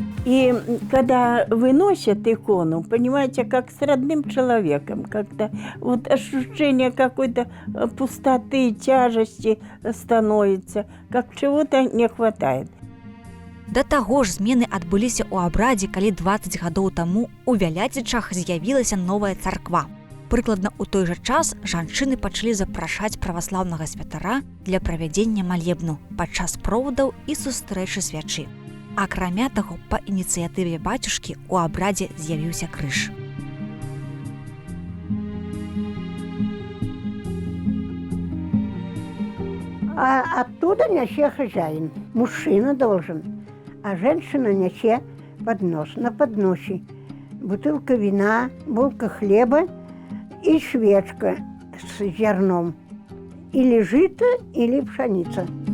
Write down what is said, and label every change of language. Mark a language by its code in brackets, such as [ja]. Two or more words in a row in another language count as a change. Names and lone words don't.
[ru] И когда выносят икону, понимаете, как с родным человеком, как-то вот ощущение какой-то пустоты, тяжести становится, как чего-то не хватает. [be] Да таго ж змены адбыліся ў абрадзе, калі 20 гадоў таму у Вяляцічах з'явілася новая царква. Прыкладна ў той жа час жанчыны пачалі запрашаць праваслаўнага святара для правядзення малебну падчас провадаў і сустрэчы свячы. Акрамя таго, па ініцыятыве бацюшкі ў абрадзе з'явіўся крыж. [ru] А оттуда несе хозяин. Мужчина должен, а женщина несе поднос. На подносе бутылка вина, булка хлеба и свечка с зерном. Или жито, или пшеница.